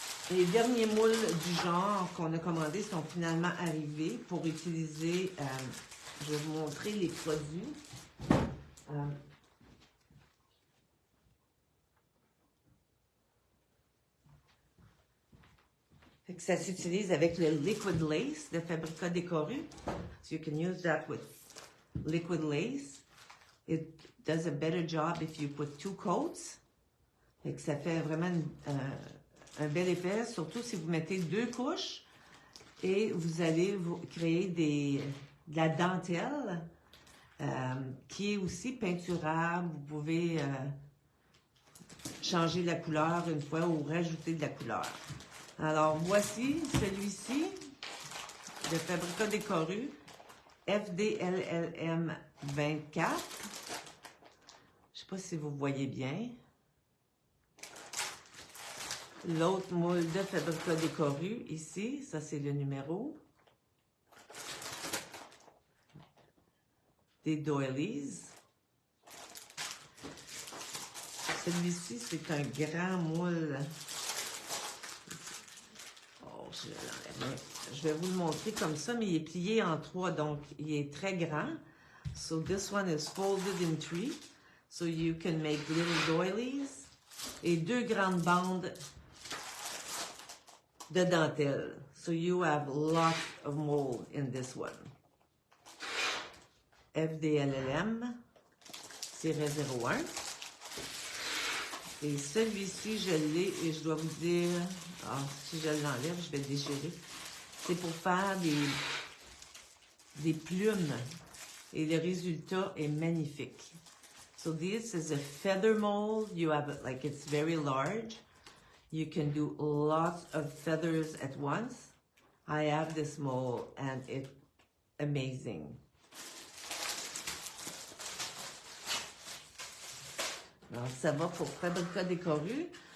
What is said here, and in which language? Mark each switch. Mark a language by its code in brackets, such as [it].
[fr] Les derniers moules du genre qu'on a commandés sont finalement arrivés pour utiliser. Je vais vous montrer les produits. Ça s'utilise avec le Liquid Lace de Fabrica Décorée. [en] So you can use that with Liquid Lace. It does a better job if you put 2 coats. [fr] Ça fait vraiment un bel effet, surtout si vous mettez 2 couches et vous allez créer de la dentelle qui est aussi peinturable. Vous pouvez changer la couleur une fois ou rajouter de la couleur. Alors, voici celui-ci de Fabrica Décorée, FDLLM 24. Je ne sais pas si vous voyez bien. L'autre moule de Fabrica Décorée, ici, ça c'est le numéro. Des doilies. Celui-ci, c'est un grand moule. Oh, je vais vous le montrer comme ça, mais il est plié en 3, donc il est très grand. [en] So this one is folded in 3, so you can make little doilies. [fr] Et 2 grandes bandes de dentelle. [en] So you have lots of mold in this one. FDLLM 01. [fr] Et celui-ci, je l'ai et je dois vous dire, si je l'enlève, je vais le déchirer. C'est pour faire des plumes. Et le résultat est magnifique. [en] So this is a feather mold. You have it like it's very large. You can do lots of feathers at once. I have this mold and it's amazing. [fr] Alors, ça va pour Fabrica Décorée.